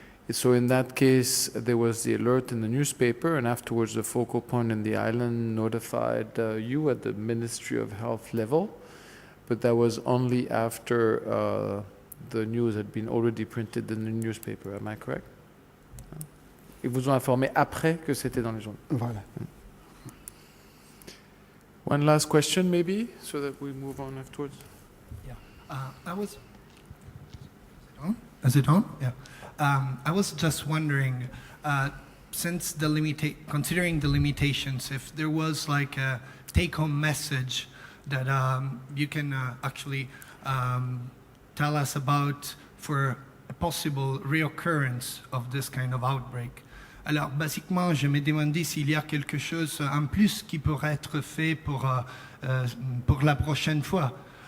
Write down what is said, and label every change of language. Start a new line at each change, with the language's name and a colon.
English: So in that case, there was the alert in the newspaper, and afterwards the focal point in the island notified you at the Ministry of Health level, but that was only after the news had been already printed in the newspaper. Am I correct?
French: Ils vous ont informé après que c'était dans les journaux. Voilà.
English: One last question, maybe, so that we move on afterwards. Yeah, Is it on? Yeah. I was just wondering, since considering the limitations, if there was like a take-home message that you can actually tell us about for a possible reoccurrence of this kind of outbreak.
French: Alors, basiquement, je me demandais s'il y a quelque chose en plus qui pourrait être fait pour la prochaine fois.